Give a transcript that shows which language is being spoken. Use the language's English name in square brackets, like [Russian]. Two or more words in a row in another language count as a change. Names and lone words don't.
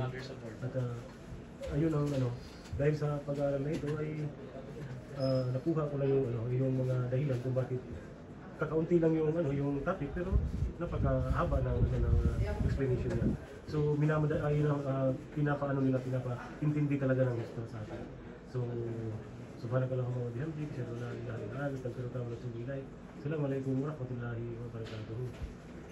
[Filipino] At ayun ang dahil sa pag-aaral na ito ay nakuha ko na yung mga dahilan kung bakit kakaunti lang yung topic pero napakahaba ng explanation niya. So pinapaintindi talaga ng gusto sa atin. [Arabic] سبحانك اللهم وبحمدك، أشهد أن لا إله إلا أنت، أستغفرك وأتوب إليك. السلام عليكم ورحمة الله وبركاته.